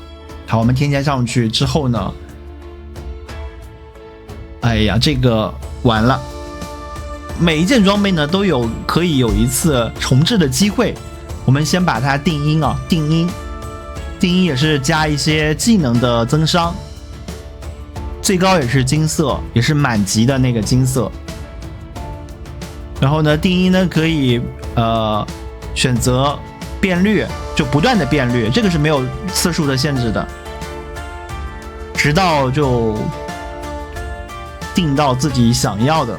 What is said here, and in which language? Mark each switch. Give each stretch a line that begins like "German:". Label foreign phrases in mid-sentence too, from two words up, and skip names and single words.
Chinese: 好，我們添加上去之後呢，哎呀，這個完了。每一件裝備呢都可以有一次重置的機會。我們先把它定音啊，定音也是加一些技能的增傷，最高也是金色，也是滿级的那個金色。然後呢，定音呢可以選擇變率，就不斷的變率，這個是沒有次數的限制的，直到就定到自己想要的。